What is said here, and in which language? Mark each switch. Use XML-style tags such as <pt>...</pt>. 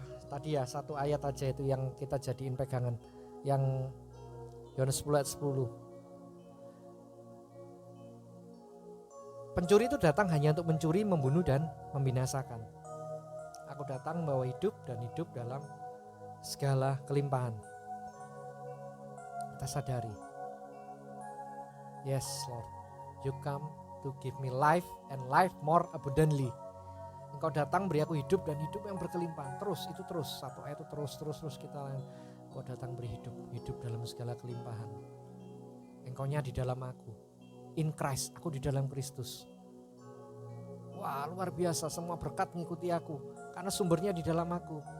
<id>Tadi ya satu ayat aja itu yang kita jadiin pegangan, yang Yohanes 10 ayat 10. Pencuri itu datang hanya untuk mencuri, membunuh dan membinasakan. Aku datang membawa hidup dan hidup dalam segala kelimpahan. Kita sadari,</id> <en>yes Lord, you come to give me life and life more abundantly.</en> <id>Engkau datang beri aku hidup dan hidup yang berkelimpahan. Terus satu ayat itu terus kita. Engkau datang beri hidup dalam segala kelimpahan. Engkau-Nya di dalam aku.</id> <en>In Christ,</en> <id>aku di dalam Kristus. Wah luar biasa, semua berkat mengikuti aku karena sumbernya di dalam aku.</id>